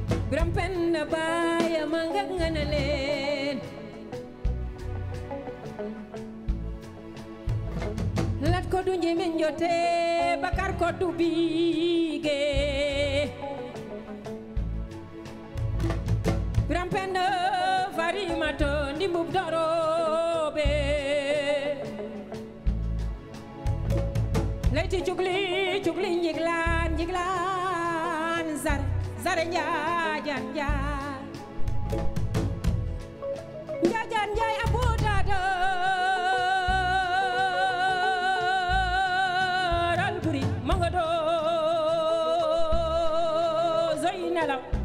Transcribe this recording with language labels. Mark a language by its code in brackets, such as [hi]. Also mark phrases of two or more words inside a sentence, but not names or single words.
[wo] Biram Penda Baye Manga Nganalen. Lat ko du njimin jote, Bakar ko du bige. Biram Penda Farimato, Ndimbub Dorobe. Leyti cugli, cugli njiglaan, njiglaan, zar, zar njaajan njaay. Njaajaan Njaay a buuta door Alburi ma nga doo zoy nelaw.